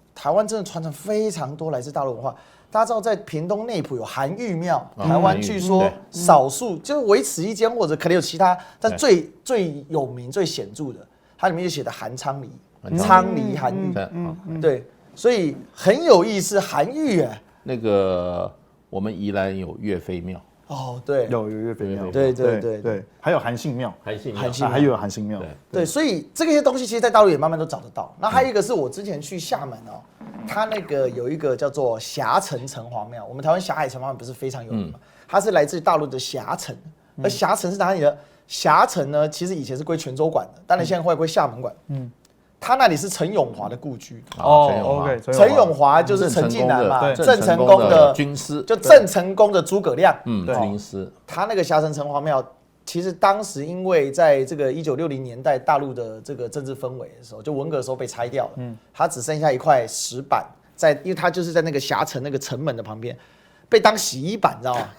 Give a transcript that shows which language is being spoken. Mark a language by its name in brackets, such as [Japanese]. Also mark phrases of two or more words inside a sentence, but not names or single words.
[Chinese] 台灣真的傳承非常多來自大陸文化，大家知道在屏東內埔有韓愈廟，台灣據說少數就是唯此一間，或者可能有其他，但最有名、最顯著的，它裡面就寫的韓昌黎，昌黎韓愈，對，所以很有意思，韓愈那個我們宜蘭有岳飛廟。對，有岳飛廟，對，還有韓信廟，還有韓信廟，對，所以這些東西其實，在大陸也慢慢都找得到。那還有一個是我之前去廈門它那個有一個叫做霞城城隍廟，我們台灣霞海城隍廟不是非常有名嗎？它是來自大陸的霞城，而霞城是哪裡的？霞城呢，其實以前是歸泉州管的，當然現在會歸廈門管。他那裡是陳永華的故居 OK，陳永華就是陳近南嘛，鄭成功的軍師，就鄭成功的諸葛亮，軍師。他那個霞城城隍廟，其實當時因為在這個1960年代大陸的這個政治氛圍的時候，就文革的時候被拆掉了，他只剩下一塊石板因為他就是在那個霞城那個城門的旁邊，被當洗衣板，你知道嗎？